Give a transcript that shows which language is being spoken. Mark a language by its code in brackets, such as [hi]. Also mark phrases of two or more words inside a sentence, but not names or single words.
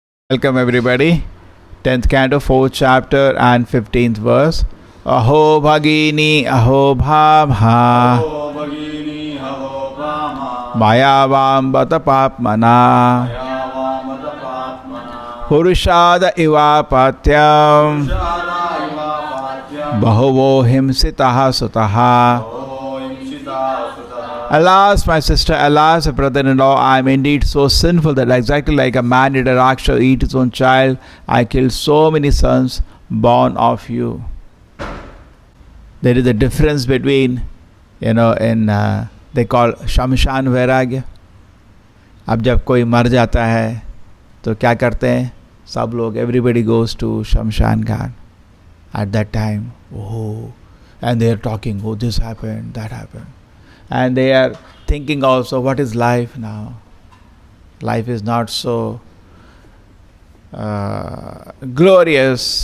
[en] Welcome everybody. 10th canto, 4th chapter and 15th verse. [sa] अहो भगिनि अहो भाम मयावां बत पाप्मना पुरुषाद इव पत्यं बहवो हिंसिताः सुताः. [en] Alas, my sister, alas, brother-in-law, I am indeed so sinful that exactly like a man did a Raksha eat his own child, I killed so many sons born of you. There is a difference between, they call [hi] श्मशान वैराग्य. अब जब कोई मर जाता है तो क्या करते हैं सब लोग, [en] everybody goes to [hi] श्मशान घाट [en] at that time. Oh, and they are talking, oh, this happened, that happened. And they are thinking also, what is life now? Life is not so glorious.